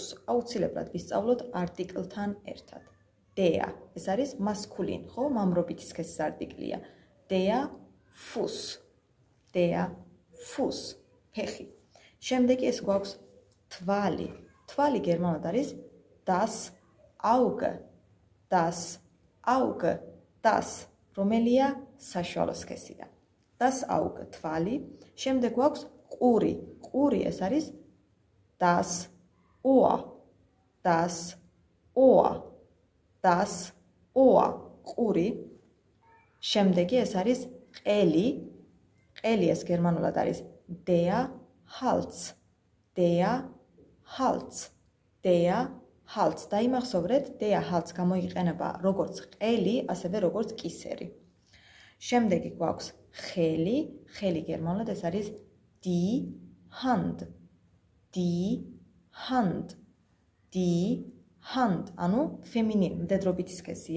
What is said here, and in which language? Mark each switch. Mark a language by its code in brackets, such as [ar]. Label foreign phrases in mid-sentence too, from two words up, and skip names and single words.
[ka] აუცილებლად ვისწავლოთ არტიკლთან ერთად. Der, ეს არის მასკულინ, ხო? მამრობითი სქესის არტიკლია. [de] Der Fuß. Der Fuß. [ka] ფეხი. შემდეგი ეს გვაქვს თვალი. თვალი გერმანულად არის [de] das Auge. Das Auge. Das, [ka] რომელია საშუალო სქესია. [de] Das Auge, [ka] თვალი. შემდეგ გვაქვს ყური. ყური ეს არის [de] das Ohr. Das Ohr. Das Ohr, [ka] ყური. შემდეგი ეს არის ყელი. ყელი ეს გერმანულად არის [de] der Hals. Der Hals. Der Hals. [ka] დაიმახსოვრეთ, [de] der Hals [ka] გამოიყენება როგორც ყელი, ასევე როგორც კისერი. შემდეგი გვაქვს ხელი. ხელი გერმანულად ეს არის [de] die Hand. Die Hand. Die Hand, [ka] ანუ ფემინინ, მდედრობითი სქესია.